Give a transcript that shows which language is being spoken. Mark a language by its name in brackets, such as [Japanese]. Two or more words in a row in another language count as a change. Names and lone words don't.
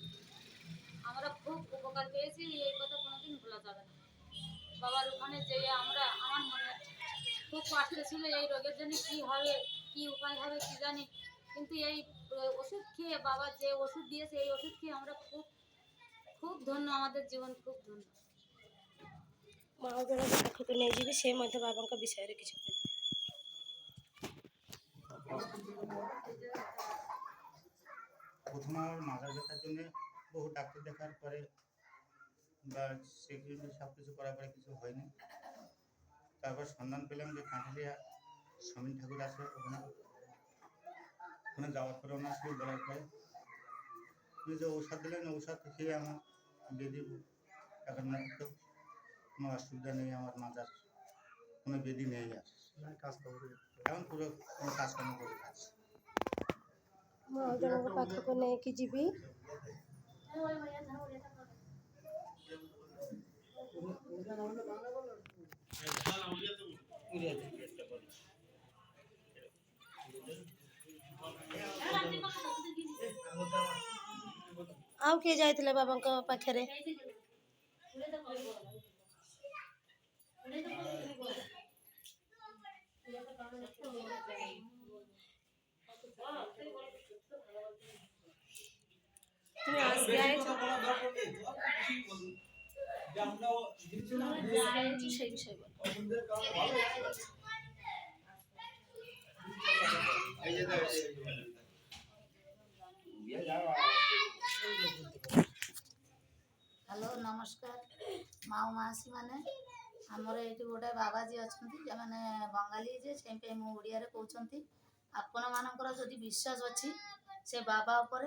[Bangla] আমরা খুব উপকার পেয়েছি, এই কথা কোনোদিন ভোলা যাবে না। বাবার ওখানে যেয়ে আমার মনে খুব কষ্ট ছিল এই রোগের জন্য, কী হবে, কী উপায় হবে কী জানি। কিন্তু এই ওষুধ খেয়ে, বাবা যে ওষুধ দিয়েছে এই ওষুধ খেয়ে আমরা খুব খুব ধন্য, আমাদের জীবন খুব ধন্য। [Odia] ମୁଁ ଆଉ ଜଣଙ୍କ ପାଖକୁ ନେଇଯିବି, ସେ ମଧ୍ୟ ବାବାଙ୍କ ବିଷୟରେ କିଛି କହିବେ। [Bangla] প্রথমে আমার মাথার ব্যথার জন্য বহু ডাক্তার দেখার পরে বা সেগুলো সব কিছু করার পরে কিছু হয়নি। তারপর সন্ধান পেলাম যে কাঠালিয়া সমীন ঠাকুর আছে, ওখানে যাওয়ার পরে ওনার সঙ্গে বলার পরে উনি যে ঔষধ দিলেন, ঔষধ খেয়ে আমার বেদি এখন মুক্ত, কোনো অসুবিধা নেই, আমার মাথার কোনো বেদি নেই, আর এখন পুরো কোনো কাজকর্ম করে খাচ্ছি। [Odia] ମୁଁ ଆଉ ଜଣଙ୍କ ପାଖକୁ ନେଇକି ଯିବି। ଆଉ କିଏ ଯାଇଥିଲେ ବାବାଙ୍କ ପାଖରେ? [Bangla] তুমি আজকে আইছো? সেই বিষয় বলো। [Odia] ହ୍ୟାଲୋ ନମସ୍କାର ମାଉ ମାଉସୀ ମାନେ ଆମର ଏଇଠି ଗୋଟେ ବାବାଜୀ ଅଛନ୍ତି ସେମାନେ ବଙ୍ଗାଳୀ ଯେ ସେଇପାଇଁ ମୁଁ ଓଡ଼ିଆରେ କହୁଛନ୍ତି ଆପଣମାନଙ୍କର ଯଦି ବିଶ୍ୱାସ ଅଛି ସେ ବାବା ଉପରେ